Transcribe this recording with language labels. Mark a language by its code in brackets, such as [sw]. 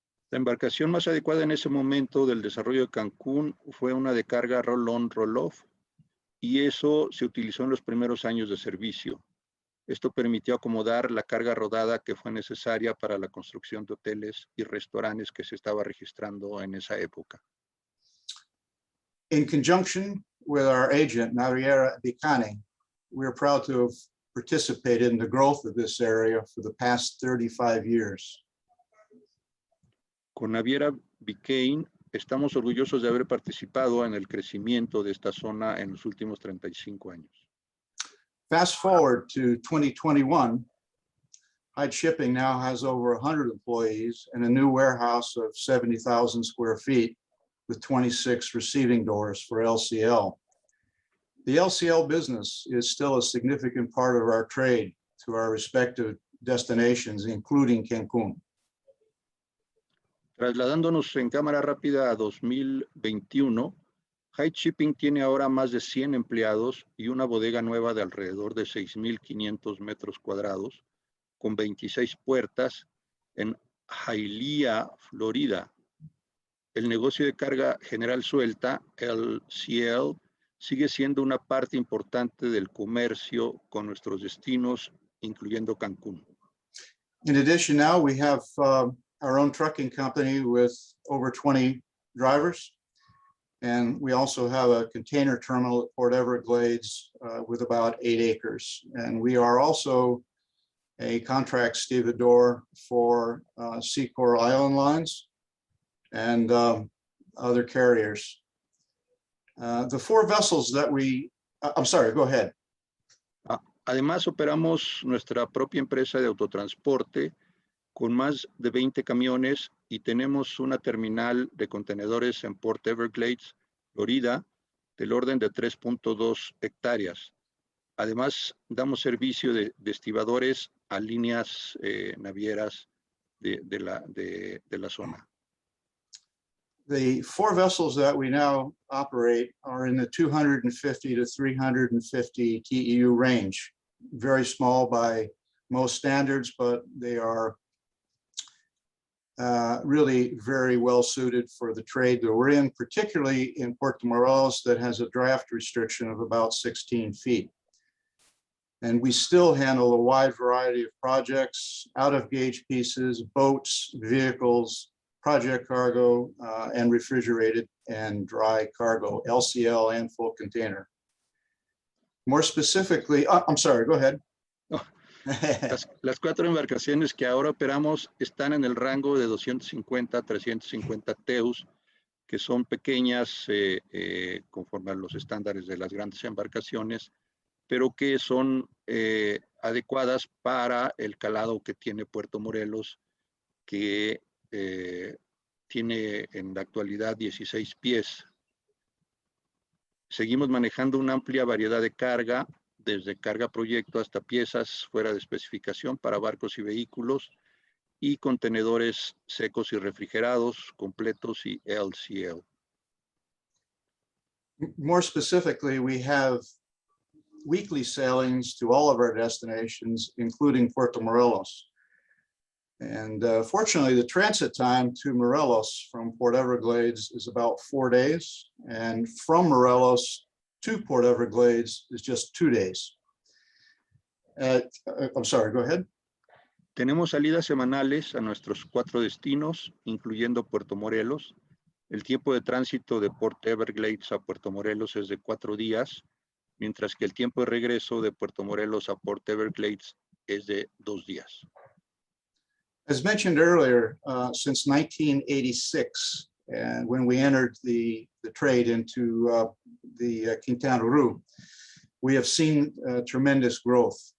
[es] La embarcación más adecuada en ese momento del desarrollo de Cancún fue una de carga roll-on, roll-off, y eso se utilizó en los primeros años de servicio. Esto permitió acomodar la carga rodada que fue necesaria para la construcción de hoteles y restaurantes que se estaba registrando en esa época. [en] In conjunction with our agent, Naviera Bicani, we're proud to have participated in the growth of this area for the past 35 years. [es] Con Naviera Bicani estamos orgullosos de haber participado en el crecimiento de esta zona en los últimos 35 años. [en] Fast forward to 2021, Haight Shipping now has over 100 employees and a new warehouse of 70,000 square feet with 26 receiving doors for LCL. The LCL business is still a significant part of our trade to our respective destinations, including Cancun. [es] Trasladándonos en cámara rápida a 2021, Haight Shipping tiene ahora más de 100 empleados y una bodega nueva de alrededor de 6,500 metros cuadrados, con 26 puertas en Hialeah, Florida. El negocio de carga general suelta, LCL, sigue siendo una parte importante del comercio con nuestros destinos, incluyendo Cancún. [en] In addition, now we have our own trucking company with over 20 drivers. And we also have a container terminal at Port Everglades with about 8 acres. And we are also a contract stevedore for Seacor Island Lines and other carriers. The 4 vessels that I'm sorry, go ahead. [es] Además, operamos nuestra propia empresa de autotransporte con más de 20 camiones y tenemos una terminal de contenedores en Port Everglades, Florida, del orden de 3.2 hectáreas. Además, damos servicio de estibadores a líneas navieras de la zona. [en] The 4 vessels that we now operate are in the 250 to 350 TEU range. Very small by most standards, but they are really very well suited for the trade that we're in, particularly in Puerto Morelos that has a draft restriction of about 16 feet. And we still handle a wide variety of projects, out-of-gauge pieces, boats, vehicles, project cargo, and refrigerated and dry cargo, LCL and full container. More specifically, I'm sorry, go ahead. [es] Las 4 embarcaciones que ahora operamos están en el rango de 250 a 350 TEUs, que son pequeñas conforme a los estándares de las grandes embarcaciones, pero que son adecuadas para el calado que tiene Puerto Morelos, que tiene en la actualidad 16 pies. Seguimos manejando una amplia variedad de carga, desde carga proyecto hasta piezas fuera de especificación para barcos y vehículos, y contenedores secos y refrigerados, completos y LCL. [en] More specifically, we have weekly sailings to all of our destinations, including Puerto Morelos. And fortunately, the transit time to Morelos from Port Everglades is about 4 days. And from Morelos to Port Everglades is just 2 days. I'm sorry, go ahead. [es] Tenemos salidas semanales a nuestros 4 destinos, incluyendo Puerto Morelos. El tiempo de tránsito de Port Everglades a Puerto Morelos es de 4 días, mientras que el tiempo de regreso de Puerto Morelos a Port Everglades es de 2 días. [en] As mentioned earlier, since 1986, and when we entered the trade into the Quintana Roo, we have seen tremendous growth.